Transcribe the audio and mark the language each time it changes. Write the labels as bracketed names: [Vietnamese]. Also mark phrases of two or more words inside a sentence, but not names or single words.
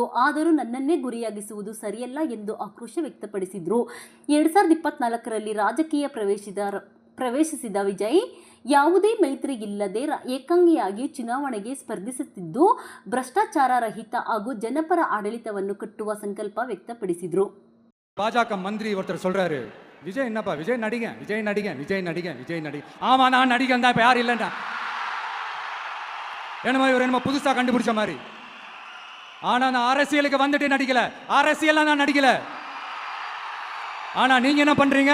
[Kannada] ಆದರೂ ನನ್ನನ್ನೇ ಗುರಿಯಾಗಿಸುವುದು ಸರಿಯಲ್ಲ ಎಂದು ಆಕ್ರೋಶ ವ್ಯಕ್ತಪಡಿಸಿದರು. 2024ರಲ್ಲಿ ರಾಜಕೀಯ ಪ್ರವೇಶಿಸಿದ ವಿಜಯ್, ಯಾವುದೇ ಮೈತ್ರಿ ಇಲ್ಲದೆ ಏಕಾಂಗಿಯಾಗಿ ಚುನಾವಣೆಗೆ ಸ್ಪರ್ಧಿಸುತ್ತಿದ್ದು, ಭ್ರಷ್ಟಾಚಾರ ರಹಿತ ಹಾಗೂ ಜನಪರ ಆಡಳಿತವನ್ನು ಕಟ್ಟುವ ಸಂಕಲ್ಪ ವ್ಯಕ್ತಪಡಿಸಿದರು. [Tamil] பாஜக மந்திரி ஒருத்தர் சொல்றாரு, விஜய் என்னப்பா விஜய் நடிகன் விஜய் நடிகன் விஜய் நடிகன் விஜய் நடி ஆமா நான் நடிகன் தான், இப்ப யாரும் இல்லைன்னா என்னமோ இவர் என்னமோ புதுசா கண்டுபிடிச்ச மாதிரி. ஆனா நான் அரசியலுக்கு வந்துட்டு நடிக்கல, அரசியல் நான் நடிக்கல. ஆனா நீங்க என்ன பண்றீங்க?